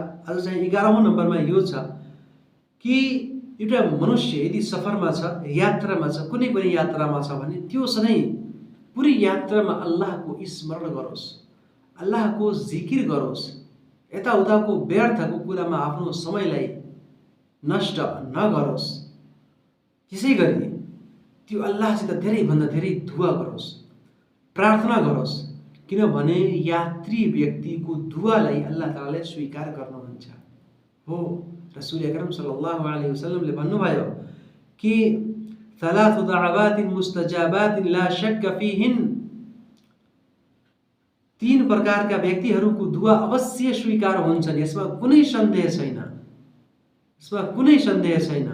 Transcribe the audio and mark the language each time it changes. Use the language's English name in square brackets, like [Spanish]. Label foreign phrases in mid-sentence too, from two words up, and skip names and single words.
[Nepali] आज चाहिँ 11औं नम्बरमा यो छ कि एउटा मनुष्य यदि सफरमा छ, यात्रामा छ, कुनै पनि यात्रामा छ भने त्यो सधैँ पुरै यात्रामा अल्लाहको स्मरण गरोस्, अल्लाहको जिकिर गरोस्, यताउताको व्यर्थको कुरामा आफ्नो समयलाई नष्ट नगरोस्। त्यसै गरी त्यो अल्लाहसित धेरैभन्दा धेरै दुआ गरोस्, प्रार्थना गरोस्, किनभने यात्री व्यक्तिको दुआलाई अल्लाह तालाले स्वीकार गर्नुहुन्छ। हो, रसूल अकरम [Arabic] صلى الله عليه وسلم [Nepali] भन्नुभयो कि [Arabic] ثلاث دعوات مستجابات لا شك فيهن, [Nepali] 3 प्रकारका व्यक्तिहरूको दुआ अवश्य स्वीकार हुन्छन्, यसमा कुनै सन्देह छैन, यसमा कुनै सन्देह छैन।